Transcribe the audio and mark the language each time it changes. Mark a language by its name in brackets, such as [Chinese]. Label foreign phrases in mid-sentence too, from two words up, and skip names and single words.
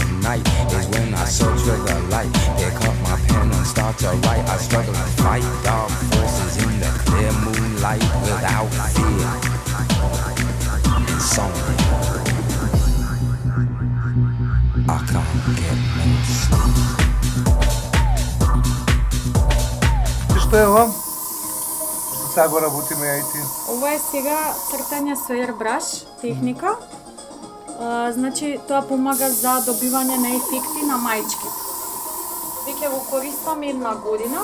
[English] night is when I search for the light. Pick up my pen and start to write. I struggle to fight dark forces in the clear moonlight without fear. Insomnia. I can't get no sleep. [Macedonian] И што е ова? Што сега го работиме ја и ти? Ова е сега цртање со airbrush техника. Значи, тоа помага за добивање на ефекти на маички. Веќе го користам 1 година.